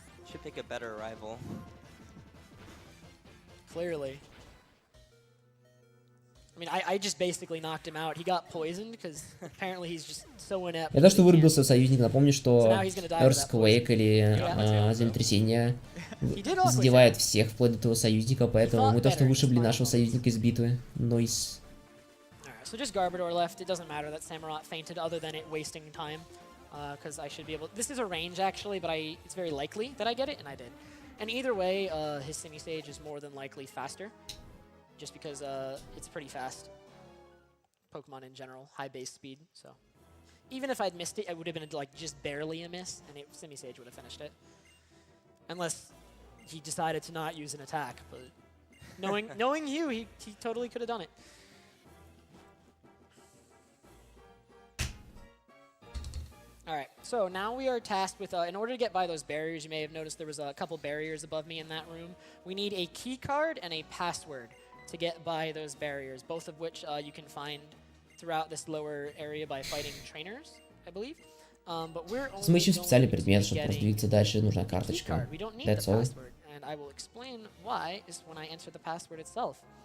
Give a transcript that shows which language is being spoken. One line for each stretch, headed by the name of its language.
English: Should pick a better rival. Clearly. I mean, I just basically knocked him out. He got poisoned because apparently he's just so inept.
Russian: Я то, что вырубился союзник, напомню, что Earthquake или землетрясение задевает всех, вплоть до того союзника, поэтому мы то, что вышибли нашего союзника из битвы. Нойс.
English: So just Garbodor left. It doesn't matter that Samurott fainted, other than it wasting time. Because I should be able... This is a range, actually, but it's very likely that I get it, and I did. And either way, his Simisage is more than likely faster. Just because it's pretty fast. Pokemon in general, high base speed, so... Even if I'd missed it, it would have been like just barely a miss, and Simisage would have finished it. Unless he decided to not use an attack, but... knowing you, he totally could have done it. Alright, so now we are tasked with, in order to get by those barriers, you may have noticed there was a couple barriers above me in that room. We need a key card and a password to get by those barriers, both of which you can find throughout this lower area by fighting trainers, I believe. But we're only
Russian: Мы ищем специальный предмет, чтобы просто двигаться дальше, нужна карточка.
English: That's all. And I will explain why is when I answer the password itself.